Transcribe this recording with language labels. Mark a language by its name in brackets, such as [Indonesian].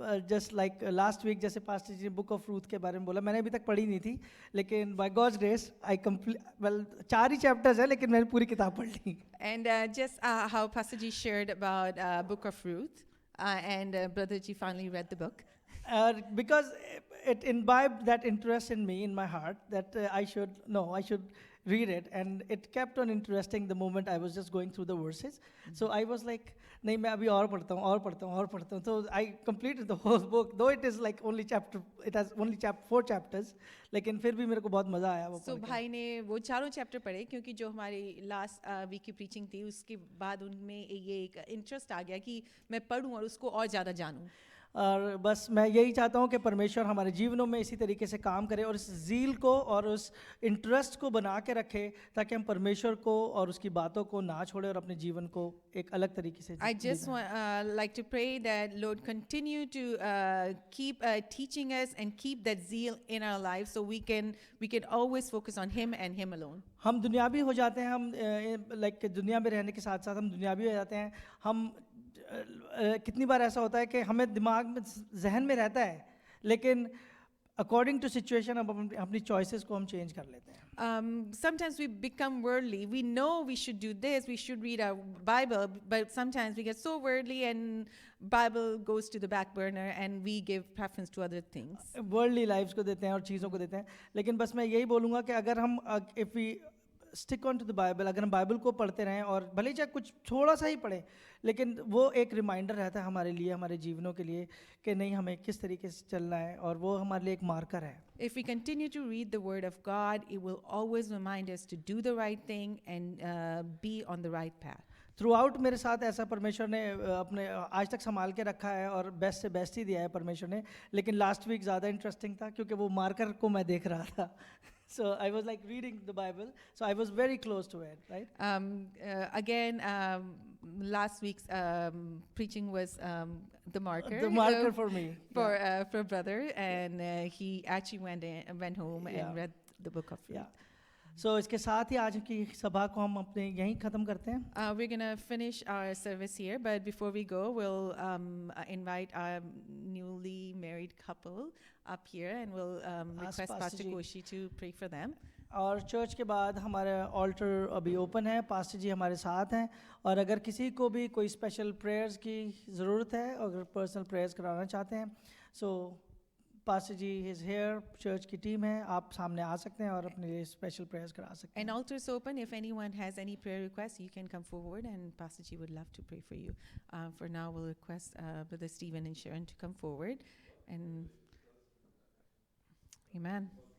[Hindi] Just like last week जैसे pastor जी ने book of Ruth के बारे में बोला, मैंने अभी तक पढ़ी नहीं थी, लेकिन [English] by god's grace I complete [Hindi] 4 he chapters है, लेकिन मैंने पूरी किताब पढ़ ली. [English] And just how Pastor G shared about book of Ruth, and Brother Ji finally read the book. Because it imbibed that interest in me, in my heart, that I should read it, and it kept on interesting the moment I was just going through the verses. So I was like, [Hindi] नहीं मैं अभी और पढ़ता हूँ और पढ़ता हूँ और पढ़ता हूँ. [English] So I completed the whole book, though it is like it has only 4 chapters, [Hindi] लेकिन फिर भी मेरे को बहुत मज़ा आया वो [English] So [Hindi] पढ़ के. भाई ने वो चारों चैप्टर पढ़े क्योंकि जो हमारी लास्ट वीक की प्रीचिंग थी उसके बाद उनमें ये एक इंटरेस्ट आ गया कि मैं पढ़ूं और उसको और ज़्यादा जानूं. और बस मैं यही चाहता हूँ कि परमेश्वर हमारे जीवनों में इसी तरीके से काम करे और इस ज़ील को और उस इंटरेस्ट को बना के रखे ताकि हम परमेश्वर को और उसकी बातों को ना छोड़े और अपने जीवन को एक अलग तरीके से [English] I just like to pray that Lord continue to keep teaching us and keep that zeal in our lives so we can always focus on Him and Him alone. [Hindi] हम दुनियावी हो जाते हैं, हम लाइक दुनिया में रहने के साथ साथ हम दुनियावी हो जाते हैं. हम कितनी बार ऐसा होता है कि हमें दिमाग में जहन में रहता है लेकिन [English] according to situation [Hindi] हम अपनी चॉइसेस को हम चेंज कर लेते हैं. [English] Sometimes we become worldly. We know we should do this, we should read our Bible, but sometimes we get so worldly and Bible goes to the back burner and we give preference to other things. [Hindi] Worldly lives को देते हैं और चीज़ों को देते हैं. लेकिन बस मैं यही बोलूँगा कि अगर हम [English] if we stick on to the Bible, [Hindi] अगर हम बाइबल को पढ़ते रहें और भले ही चाहे कुछ थोड़ा सा ही पढ़ें, लेकिन वो एक रिमाइंडर रहता है हमारे लिए, हमारे जीवनों के लिए कि नहीं हमें किस तरीके से चलना है, और वो हमारे लिए एक मार्कर है. [English] If we continue to read the Word of God, it will always remind us to do the right thing and be on the right path. [Hindi] Through out मेरे साथ ऐसा परमेश्वर ने अपने आज तक संभाल के रखा है और बेस्ट से बेस्ट ही दिया है परमेश्वर ने. लेकिन लास्ट वीक ज़्यादा इंटरेस्टिंग था क्योंकि वो मार्कर को मैं देख रहा था. [English] So I was like reading the Bible, so I was very close to it, right? Again, last week's preaching was the marker. The marker for me. For brother, and he actually went home Yeah. and read the book of faith. Yeah. [Hindi] So इसके साथ ही आज की सभा को हम अपने यहीं ख़त्म करते हैं. [English] We're going to finish our service here, but before we go, we'll invite our newly married couple up here, and we'll request Pastor Pastor Ji. Koshi to pray for them. [Hindi] और चर्च के बाद हमारा alter अभी open है, pastor जी हमारे साथ हैं, और अगर किसी को भी कोई स्पेशल प्रेयर्स की ज़रूरत है, अगर पर्सनल प्रेयर्स कराना चाहते हैं, [English] so pastor ji is here, [Hindi] church की टीम है, आप सामने आ सकते हैं और अपने लिए स्पेशल प्रेयर्स करा सकते [English] And altar is open. If anyone has any prayer requests, you can come forward, and Pastor Ji would love to pray for you. For now, we'll request Brother Stephen and Sharon to come forward. And Amen.